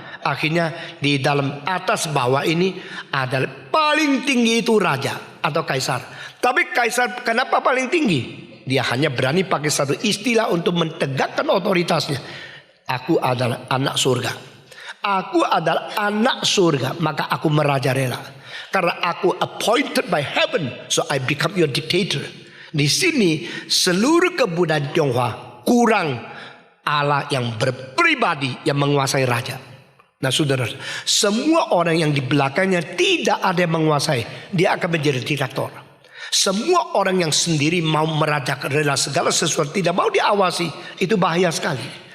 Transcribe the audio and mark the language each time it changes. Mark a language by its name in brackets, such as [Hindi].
[Indonesian] Akhirnya di dalam atas bawah ini adalah paling tinggi itu raja atau kaisar. Tapi kaisar kenapa paling tinggi? Dia hanya berani pakai satu istilah untuk mentegakkan otoritasnya. Aku adalah anak surga. Aku adalah anak surga, maka aku merajalela. Karena aku [English] appointed by heaven, so I become your dictator. [Indonesian] Di sini seluruh kebudayaan Tionghoa kurang Allah yang berpribadi yang menguasai raja. Nah saudara, semua orang yang di belakangnya tidak ada yang menguasai, dia akan menjadi diktator. Semua orang yang sendiri mau merajak rela segala sesuatu, tidak mau diawasi, itu bahaya sekali.